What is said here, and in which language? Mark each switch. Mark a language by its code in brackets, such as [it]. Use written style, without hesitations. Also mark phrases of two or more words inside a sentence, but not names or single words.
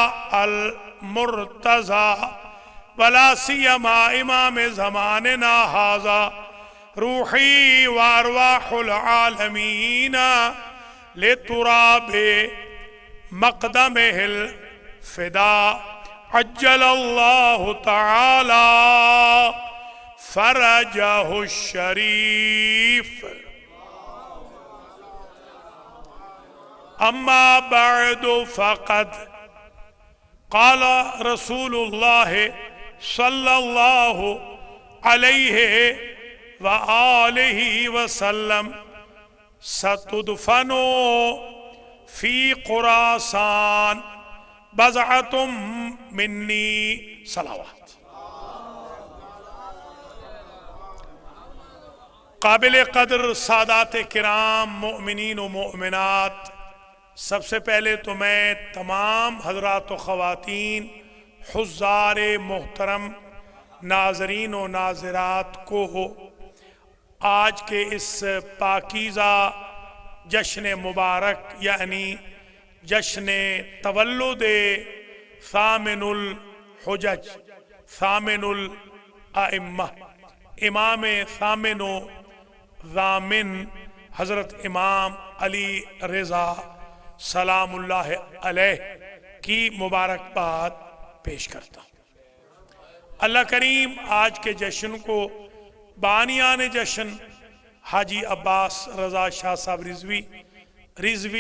[ar] المرتضی ولا سیما امام زماننا ھذا روحی وارواح العالمین لتراب مقدمہ الفدا عجل اللہ تعالی فرجہ الشریف اما بعد فقد قال رسول اللہ صلی اللہ علیہ وآلہ وسلم ستدفن فی خراسان بضعۃ منی صلوات۔ [ur] قابل قدر سادات کرام مؤمنین و مؤمنات، سب سے پہلے تو میں تمام حضرات و خواتین حضار محترم ناظرین و ناظرات کو آج کے اس پاکیزہ جشن مبارک یعنی جشن تولد [ar] ثامن الحجج ثامن الائمہ [ur] امام ثامن و ضامن حضرت امام علی رضا [ar] سلام اللہ علیہ [ur] کی مبارکباد پیش کرتا ہوں۔ اللہ کریم آج کے جشن کو بانیان جشن حاجی عباس رضا شاہ صاحب رضوی